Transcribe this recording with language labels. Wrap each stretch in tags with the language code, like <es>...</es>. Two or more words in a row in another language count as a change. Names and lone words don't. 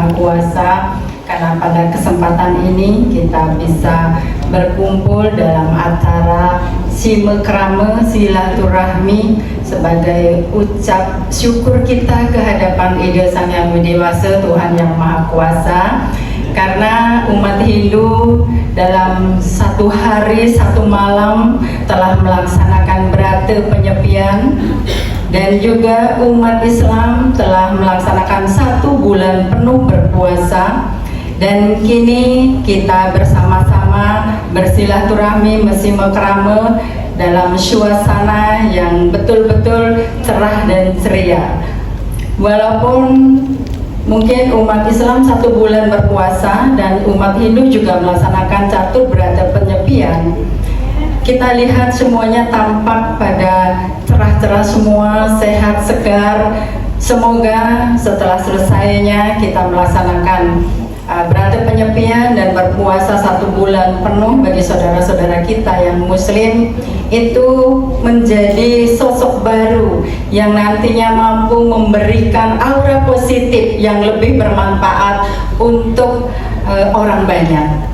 <id>Kuasa, karena pada kesempatan ini kita bisa berkumpul dalam acara simekrame silaturahmi sebagai ucap syukur kita ke hadapan Ide Sang Yang Widiwasa, Tuhan Yang Maha Kuasa, karena umat Hindu dalam satu hari satu malam telah melaksanakan berata penyepian, dan juga umat Islam telah melaksanakan 1 bulan penuh berpuasa. Dan kini kita bersama-sama bersilaturahmi mesimekrame dalam suasana yang betul-betul cerah dan ceria. Walaupun mungkin umat Islam 1 bulan berpuasa dan umat Hindu juga melaksanakan catur berata penyepian, kita lihat semuanya tampak pada cerah-cerah semua, sehat, segar. Semoga setelah selesainya kita melaksanakan berata penyepian dan berpuasa 1 bulan penuh bagi saudara-saudara kita yang muslim itu menjadi sosok baru yang nantinya mampu memberikan aura positif yang lebih bermanfaat untuk orang banyak.</id>